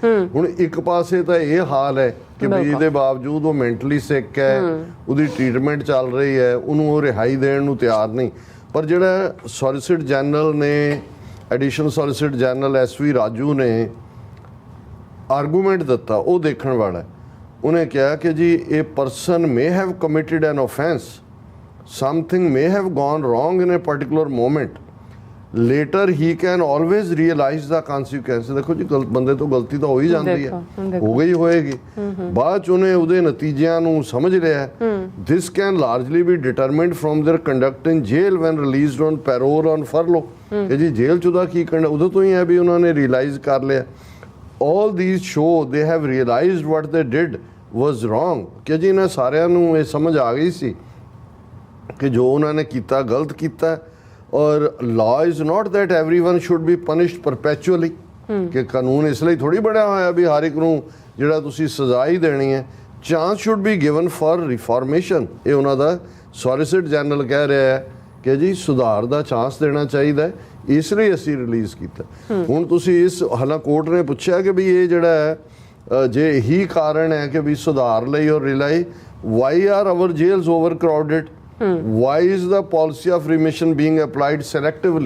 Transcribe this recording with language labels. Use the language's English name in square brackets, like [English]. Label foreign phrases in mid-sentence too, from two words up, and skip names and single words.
[Punjabi] ਹੁਣ ਇੱਕ ਪਾਸੇ ਤਾਂ ਇਹ ਹਾਲ ਹੈ ਕਿ ਵੀ ਇਹਦੇ ਬਾਵਜੂਦ ਉਹ [English] mentally sick [Punjabi] ਹੈ, ਉਹਦੀ ਟ੍ਰੀਟਮੈਂਟ ਚੱਲ ਰਹੀ ਹੈ, ਉਹਨੂੰ ਉਹ ਰਿਹਾਈ ਦੇਣ ਨੂੰ ਤਿਆਰ ਨਹੀਂ। ਪਰ ਜਿਹੜਾ [English] solicitor general [Punjabi] ਨੇ [English] additional solicitor general [Punjabi] SV ਰਾਜੂ ਨੇ ਆਰਗੂਮੈਂਟ ਦਿੱਤਾ ਉਹ ਦੇਖਣ ਵਾਲਾ। ਉਹਨੇ ਕਿਹਾ ਕਿ ਜੀ ਇਹ [English] person may have committed an offense, something may have gone wrong in a particular moment, later he can always realize the consequences। [Punjabi] ਦੇਖੋ ਜੀ ਬੰਦੇ ਤੋਂ ਗਲਤੀ ਤਾਂ ਹੋ ਹੀ ਜਾਂਦੀ ਹੈ, ਹੋ ਗਈ ਹੋਏਗੀ, ਬਾਅਦ 'ਚ ਉਹਨੇ ਉਹਦੇ ਨਤੀਜਿਆਂ ਨੂੰ ਸਮਝ ਲਿਆ। [English] this can largely be determined from their conduct in jail when released on parole on furlough। [Punjabi] ਕਿ ਜੀ ਜੇਲ੍ਹ 'ਚ ਉਹਦਾ ਕੀ ਕਰਨਾ ਉਦੋਂ ਤੋਂ ਹੀ ਹੈ ਵੀ ਉਹਨਾਂ ਨੇ ਰਿਅਲਾਈਜ਼ ਕਰ ਲਿਆ। [English] all these show they have realized what they did was wrong। [Punjabi] ਕਿ ਜੀ ਇਹਨਾਂ ਸਾਰਿਆਂ ਨੂੰ ਇਹ ਸਮਝ ਆ ਗਈ ਸੀ ਕਿ ਜੋ ਉਹਨਾਂ ਨੇ ਕੀਤਾ ਗਲਤ ਕੀਤਾ ਔਰ [English] law is not that everyone should be punished perpetually। [Punjabi] ਕਿ ਕਾਨੂੰਨ ਇਸ ਲਈ ਥੋੜ੍ਹੀ ਬਣਿਆ ਹੋਇਆ ਵੀ ਹਰ ਇੱਕ ਨੂੰ ਜਿਹੜਾ ਤੁਸੀਂ ਸਜ਼ਾ ਹੀ ਦੇਣੀ ਹੈ। [English] ਚਾਂਸ should be given for reformation। [Punjabi] ਇਹ ਉਹਨਾਂ ਦਾ [English] solicitor general [Punjabi] ਕਹਿ ਰਿਹਾ ਹੈ ਕਿ ਜੀ ਸੁਧਾਰ ਦਾ ਚਾਂਸ ਦੇਣਾ ਚਾਹੀਦਾ ਹੈ, ਇਸ ਲਈ ਅਸੀਂ ਰਿਲੀਜ਼ ਕੀਤਾ। ਹੁਣ ਤੁਸੀਂ ਇਸ ਹਾਲਾਂ ਕੋਰਟ ਨੇ ਪੁੱਛਿਆ ਕਿ ਵੀ ਇਹ ਜਿਹੜਾ ਹੈ ਜੇ ਇਹੀ ਕਾਰਨ ਹੈ ਕਿ ਵੀ ਸੁਧਾਰ ਲਈ ਔਰ ਰਿਲਾਈ [English] why are our jails over crowded, why is the policy of remission being applied selectively.